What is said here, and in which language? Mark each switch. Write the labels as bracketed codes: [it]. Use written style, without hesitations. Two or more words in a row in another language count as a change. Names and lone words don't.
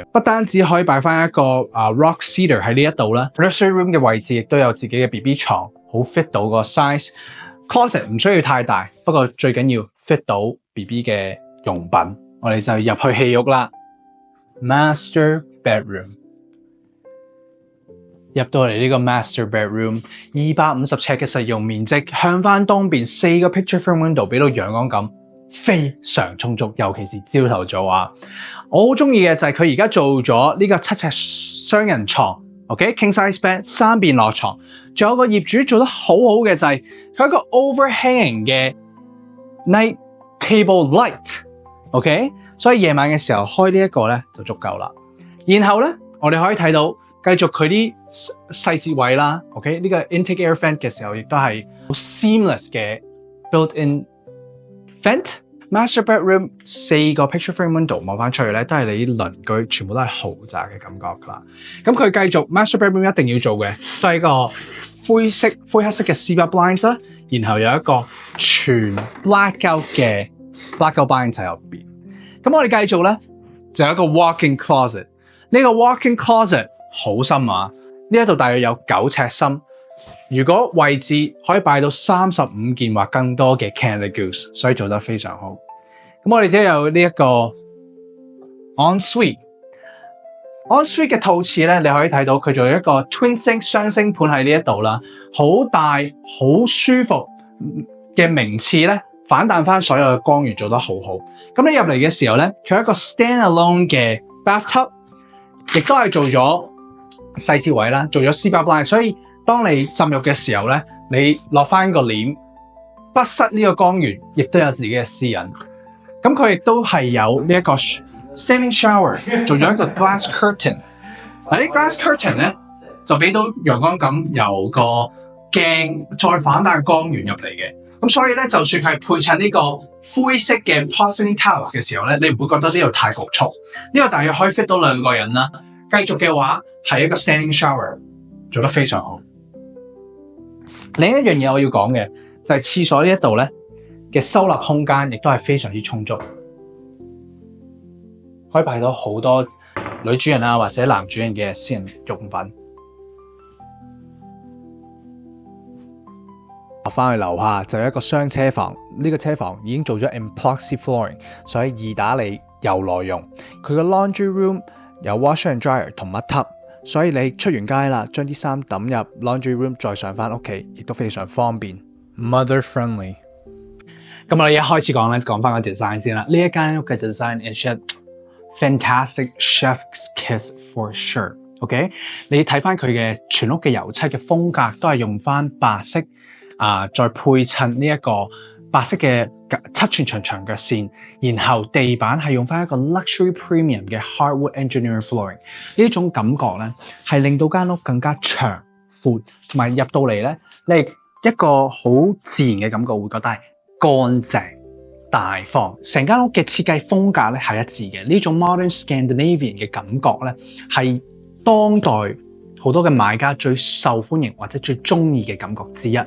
[yue] 不單止可以擺翻一個 [en] rock cedar [yue] 喺呢一度啦 ， [en] nursery room [yue] 嘅位置亦都有自己嘅 BB 床，好 fit 到個 size。closet 唔需要太大，不過最緊要 fit 到 BB 嘅用品。我哋就入去戲屋啦 ， [en] master bedroom。 [yue] 入到嚟呢個 [en] master bedroom， [yue] 250尺嘅實用面積，向翻東邊4個 [en] picture frame window [yue] 俾到陽光感非常充足，尤其是朝頭早啊！我好中意嘅就係佢而家做咗呢個7尺雙人床 ， [en] OK king size bed [yue] 3邊落床，仲有個業主做得好好嘅就係佢一個 overhanging 嘅 [en] night table light， [yue] OK，所以夜晚嘅時候開呢一個咧就足夠啦。然後咧，我哋可以睇到。繼續佢啲細節位啦 ，OK 呢個 [en] intake air vent [yue] 嘅時候，亦都係好 seamless 嘅 [en] built-in vent。 Master bedroom [yue] 4個 [en] picture frame window [yue] 望翻出去咧，都係你啲鄰居全部都係豪宅嘅感覺噶啦。咁佢繼續 [en] master bedroom [yue] 一定要做嘅，都係一個灰黑色嘅 [en] cedar blinds [yue] 啦，然後有一個全 blackout 嘅 [en] blackout blinds [yue] 喺入邊。咁我哋繼續咧，就有一個 [en] walk-in closet。 [yue] 呢個 [en] walk-in closet [yue] 好深啊！呢一度大約有9尺深，如果位置可以擺到35件或更多嘅 Canada Goose， 所以做得非常好。咁我哋都有呢一個 ensuite 嘅套廁咧，你可以睇到佢做一個 [en] twin sink [yue] 雙星盤喺呢一度啦，好大好舒服嘅名廁咧，反彈翻所有嘅光源做得好好。咁你入嚟嘅時候咧，佢有一個 stand-alone 嘅 bathtub， 亦都係做咗細節位啦，做咗 [en] cedar blind， [yue] 所以當你浸浴嘅時候咧，你落翻個簾，不失呢個光源，亦都有自己嘅私隱。咁佢亦都係有呢一個 [en] standing shower， [yue] 做咗一個 [en] glass curtain。 [yue] 嗱，啲 [en] glass curtain [yue] 咧就俾到陽光感，由個鏡再反彈光源入嚟嘅。咁所以咧，就算係配襯呢個灰色嘅 [en] porcelain tiles [yue] 嘅時候咧，你唔會覺得呢度太局促。呢個大約可以 fit 到2個人啦。繼續嘅話係一個 [en] standing shower， [yue] 做得非常好。另一樣嘢我要講嘅就係廁所呢一度咧嘅收納空間，亦都係非常之充足，可以擺到好多女主人啊或者男主人嘅私人用品。落翻去樓下就有一個雙車房，呢個車房已經做咗 [en] epoxy flooring， [yue] 所以易打理又耐用。佢個 [en] laundry room [yue] 有 [en] washer and dryer [yue] 同乜 tub， 所以你出完街啦，將啲衫抌入 [en] laundry room [yue] 再上翻屋企，亦都非常方便 ， [en] mother friendly。 [yue] 咁我哋一開始講咧，講翻個 design 先啦。呢一間屋嘅 [en] design is a fantastic chef's kiss for sure。 [yue] OK， 你睇翻佢嘅全屋嘅油漆嘅風格都係用翻白色再配襯呢一個白色嘅7寸長腳線，然後地板係用翻一個 [en] luxury premium [yue] 嘅 [en] hardwood engineering flooring， [yue] 呢一種感覺咧係令到間屋更加長闊，同埋入到嚟咧，你一個好自然嘅感覺，會覺得係乾淨大方。成間屋嘅設計風格咧係一致嘅，呢種 [en] modern Scandinavian [yue] 嘅感覺咧係當代好多嘅買家最受歡迎或者最中意嘅感覺之一。